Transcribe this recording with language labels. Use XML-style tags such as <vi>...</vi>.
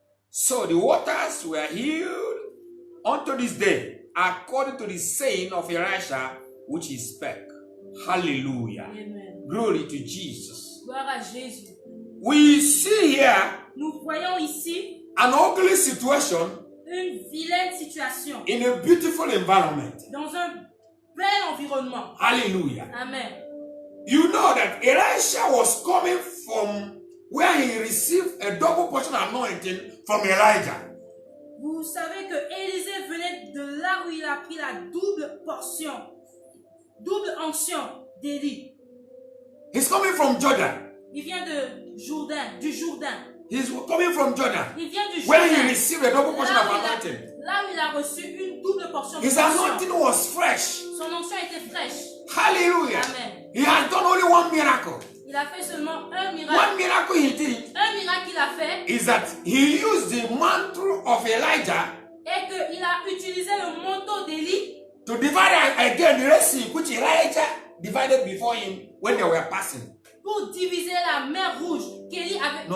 <en>So the waters were healed unto this day, according to the saying of Elisha, which he spake. Hallelujah. Amen. Glory to Jesus.</en> <fr>Gloire à Jésus.</fr> <en>We see here</en> <fr>Nous voyons ici</fr> <en>an ugly situation</en> <fr>une vilaine situation</fr> <en>in a beautiful environment.</en> <fr>dans un bel environnement.</fr> <en>Hallelujah. Amen. You know that Elisha was coming from where he received a double portion anointing from Elijah.</en> <fr>Vous savez que Élisée venait de là où il a pris la double portion, double onction d'Élie.</fr> <en>He's coming from Jordan.</en> <fr>Il vient de Jourdain, du Jourdain.</fr> <en>He's coming from Jordan.</en> <fr>Il vient du</fr> <en>When he</en> <fr>Jourdain.</fr> <en>received a double portion of anointing,</en> <fr>Là où il a reçu une double portion de</fr> <en>his</en> <fr>onction.</fr> <en>anointing was fresh.</en> <fr>Son onction était fraîche.</fr> <en>Hallelujah. Amen. He has done only one miracle.</en> <fr>Il a fait seulement un</fr> <en>One</en> <fr>miracle.</fr> <en>miracle he did</en> <fr>Un miracle qu'il a fait</fr> <en>is that he used the mantle of Elijah</en> <fr>est qu'il a utilisé le manteau d'Élie</fr> <en>to divide again the Red Sea, which Elijah divided before him when they were passing.</en> <fr>pour diviser la mer rouge qu'Élie avait.</fr>